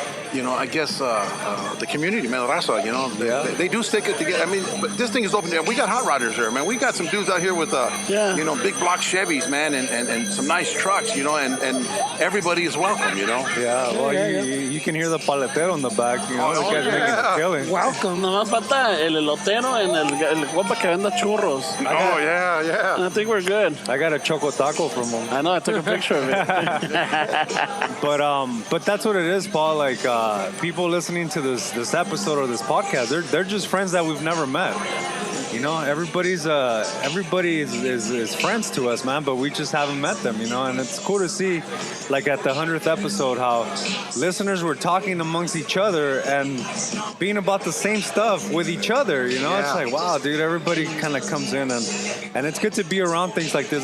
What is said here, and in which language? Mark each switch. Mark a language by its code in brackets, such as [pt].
[en] I guess the community, man, raza, they do stick it together. But this thing is open. We got hot riders there, man. We got some dudes out here with, big block Chevys, man, and some nice trucks, and everybody is welcome, Yeah, well, you can hear the paletero in the back, the guys making a killing. Welcome. [es] Nomás falta el elotero and el guapa que venda churros. [en] Yeah. And I think we're good. I got a choco taco from him. I know, I took a picture of it. But that's what it is, Paul. Like, people listening to this episode or this podcast, they're just friends that we've never met. Everybody is friends to us, man, but we just haven't met them, and it's cool to see, like at the 100th episode, how listeners were talking amongst each other and being about the same stuff with each other, It's like, wow, dude, everybody kind of comes in, and it's good to be around things like this.